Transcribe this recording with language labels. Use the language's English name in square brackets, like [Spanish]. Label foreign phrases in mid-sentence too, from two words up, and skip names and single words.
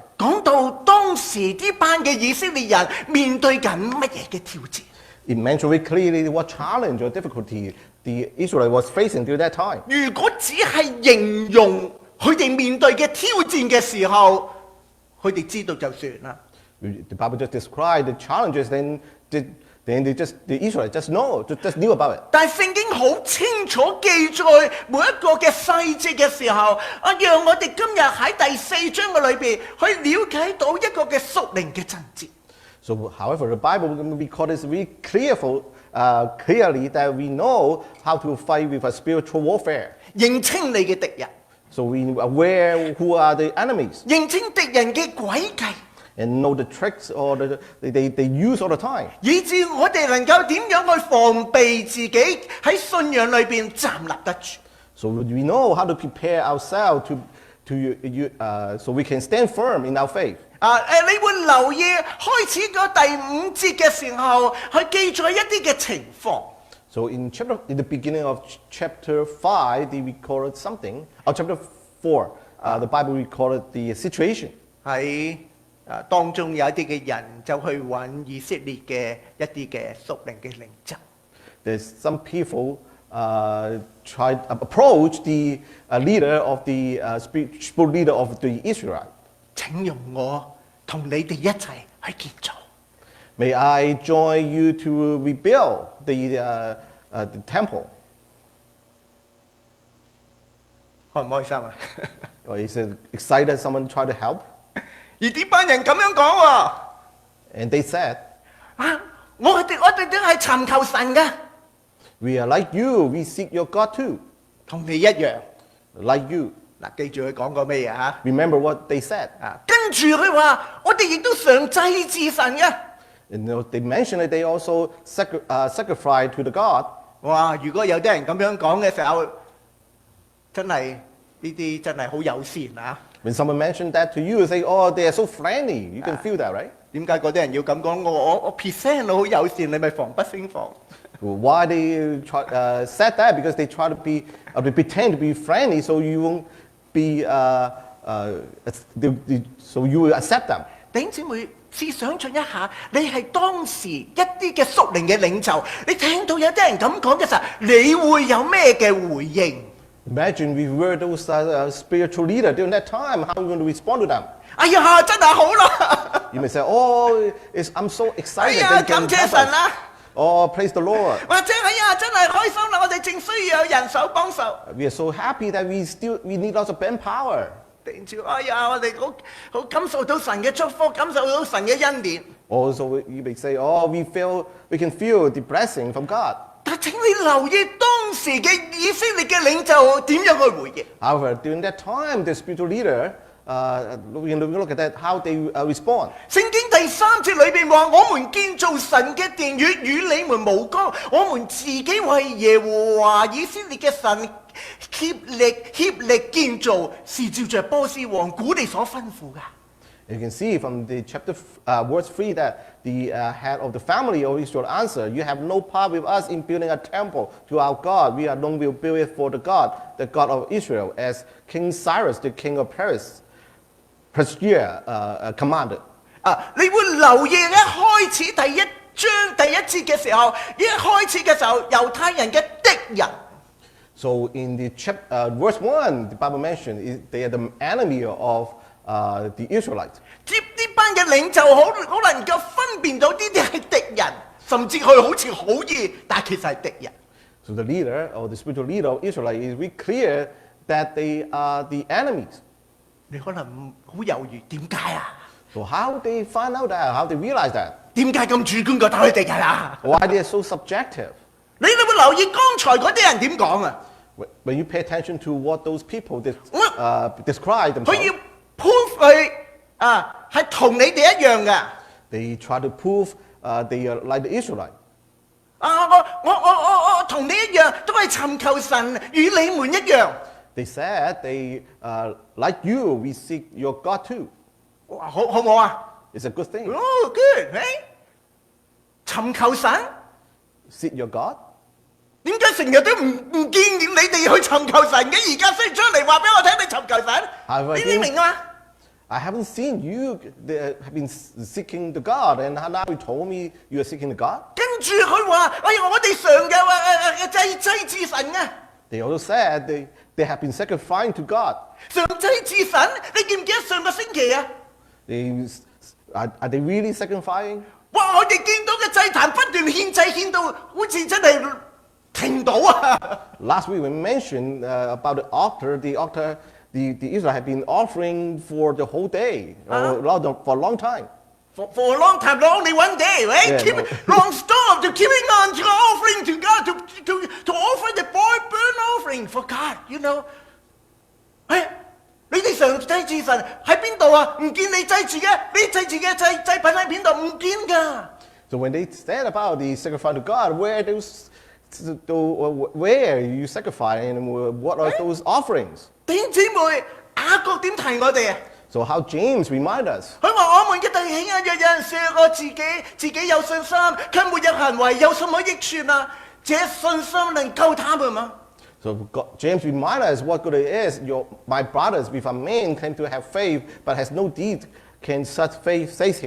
[Cantonese] 講到當時呢班嘅以色列人面對緊乜嘢嘅挑戰。 [English] It mentioned very clearly what challenge or difficulty the Israelite was facing during that time. [Cantonese] 如果只係形容佢哋面對嘅挑戰嘅時候，佢哋知道就算啦。 [English] The Bible just described the challenges, then the Israelites just knew about it. [Cantonese] 但係聖經好清楚記載每一個嘅細節嘅時候，讓我哋今日喺第4章嘅裏邊去了解到一個嘅屬靈嘅真節。 [English] So, however, the Bible records very clearly that we know how to fight with a spiritual warfare. [Cantonese] 認清你嘅敵人， [English] So we are aware who are the enemies [Cantonese] 認清敵人嘅詭計， [English] and know the tricks or they use all the time. [Cantonese] 以致我哋能夠點樣去防備自己喺信仰裏邊站立得住。 [English] So we know how to prepare ourselves so we can stand firm in our faith. [Cantonese] 你會留意開始個第5節嘅時候，去記載一啲嘅情況。 [English] So in the beginning of chapter 5, they recorded something. Or chapter 4, the Bible recorded the situation. [Cantonese] 喺當中有一啲嘅人就去揾以色列嘅一啲嘅屬靈嘅領袖。 [English] There's some people approach the leader of the spiritual leader of the Israelites. [Cantonese] 請容我同你哋一齊去建造。 [English] May I join you to rebuild the temple? [Cantonese] 開唔開心啊？ [English] Or is it excited someone tried to help? [Cantonese] 而呢班人咁樣講喎， [English] And they said, [Cantonese] 我哋都係尋求神嘅， [English] we are like you, we seek your God too, [Cantonese] 同你一樣。 [English] like you. [Cantonese] 嗱，記住佢講過咩嘢啊？ [English] Remember what they said. [Cantonese] 跟住佢話：我哋亦都常祭祀神嘅。 [English] And they mentioned that they also sacrifice to the God. 哇！ [Cantonese] 如果有啲人咁樣講嘅時候，真係呢啲真係好友善啊！ [English] When someone mentioned that to you, you say, oh, they are so friendly. You can feel that, right? [Cantonese] 點解嗰啲人要咁講？我 present 好友善，你咪防不勝防。 [English] Why they said that? Because they try to they pretend to be friendly, so you won't be, so you will accept them. [Cantonese] 弟兄姊妹，試想像一下，你係當時一啲嘅屬靈嘅領袖，你聽到有啲人咁講嘅時候，你會有咩嘅回應？ [English] Imagine we were those spiritual leaders during that time. How are we going to respond to them? [Cantonese] 哎呀，真係好啦！ [English] You may say, oh, I'm so 哎 excited. 呀， They can [Cantonese] 感謝 [English] help [Cantonese] 神 [English] us. 啦！ Oh, praise the Lord. [Cantonese] 或者哎呀，真係開心啦！我哋正需要有人手幫手。 [English] We are so happy that we need lots of manpower. [Cantonese] 定住，哎呀，我哋好感受到神嘅祝福，感受到神嘅恩典。 [English] Also, you may say, oh, we can feel the blessing from God. [Cantonese] 但請你留意當時嘅以色列嘅領袖點樣去回應。 [English] However, during that time, the spiritual leader, we can look at that, how they respond. [Cantonese] 聖經第3節裏邊話：我們建造神嘅殿宇與你們無干，我們自己為耶和華以色列嘅神協力建造，是照着波斯王古利所吩咐㗎。 [English] You can see from the chapter verse 3 that the head of the family of Israel answered, you have no part with us in building a temple to our God. We alone will build it for the God of Israel, as King Cyrus, the king of Persia, commanded. [Cantonese] 你會留意一開始第1章第1節嘅時候，一開始嘅時候，猶太人嘅敵人。 [English] So in the verse 1, the Bible mentioned they are the enemy of the Israelites. [Cantonese] 呢班嘅領袖好能夠分辨到呢啲係敵人，甚至佢好似好意，但係其實係敵人。 [English] So the leader or the spiritual leader of Israel is very clear that they are the enemies. [Cantonese] 你可能好猶豫，點解啊？ [English] So how they find out that? How they realize that? [Cantonese] 點解咁主觀覺得佢敵人啊？ [English] Why they are so subjective? [Cantonese] 你會留意剛才嗰啲人點講啊？ [English] When you pay attention to what those people describe [Cantonese] 佢 [English] themselves, [Cantonese] 要 prove 佢係同你哋一樣嘅。 [English] they try to prove they are like the Israelites. [Cantonese] 我同你一樣，都係尋求神，與你們一樣。 [English] They said they like you, we seek your God too. [Cantonese] 哇，好唔好啊？ [English] It's a good thing. Oh, good， [Cantonese] 尋求神， [English] Seek your God. [Cantonese] 點解成日都唔見你哋去尋求神嘅？而家先出嚟話俾我聽，你尋求神，你明啊？ [English] I haven't seen you have been seeking the God, and now you told me you are seeking the God. [Cantonese] 跟住佢話：哎呀，我哋常嘅祭祀神啊！ [English] They also said they have been sacrificing to God. [Cantonese] 上祭祀神，你記唔記得上個星期啊？ [English] Are they really sacrificing? [Cantonese] 哇！我哋見到嘅祭壇不斷獻祭，獻到好似真係停到啊！ [English] Last week we mentioned about the altar. The Israel have been offering for the whole day, for a long time. For a long time, not only one day, right? Yeah, Keep no. non-stop to keeping on to offering to God, to offer the burnt offering for God, you know. [Cantonese] 你哋上祭祀神喺邊度啊？唔見你祭祀嘅，你祭祀嘅祭品喺邊度？唔見㗎。 [English] So when they said about the sacrifice to God, where you sacrifice and what are those offerings? [Cantonese] 弟兄姊妹，雅各點提我哋啊？ [English] So how James remind us? [Cantonese] 佢話我們嘅弟兄啊，若有人說我自己有信心，卻沒有行為，有什麼益處啊？這信心能救他們嗎？ [English] So James remind us what good it is. My brothers, if a man claim to have faith but has no deed, can such faith save him?